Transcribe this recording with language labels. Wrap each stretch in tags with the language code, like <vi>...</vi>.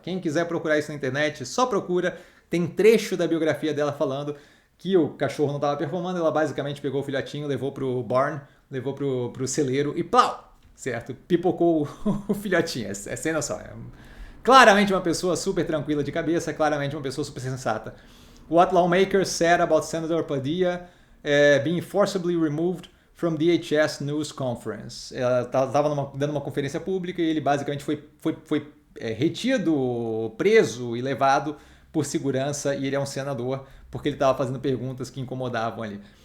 <pt>Quem quiser procurar isso na internet, só procura. Tem trecho da biografia dela falando que o cachorro não estava performando. Ela basicamente pegou o filhotinho, levou pro barn, levou pro celeiro e plau! Certo? Pipocou o filhotinho. É sem noção. É claramente uma pessoa super tranquila de cabeça, claramente uma pessoa super sensata.</pt> <en>What lawmakers said about Senator Padilla being forcibly removed from DHS News Conference.</en> <pt>Ela estava dando uma conferência pública e ele basicamente foi retido, preso e levado por segurança, e ele é um senador porque ele estava fazendo perguntas que incomodavam ali.</pt>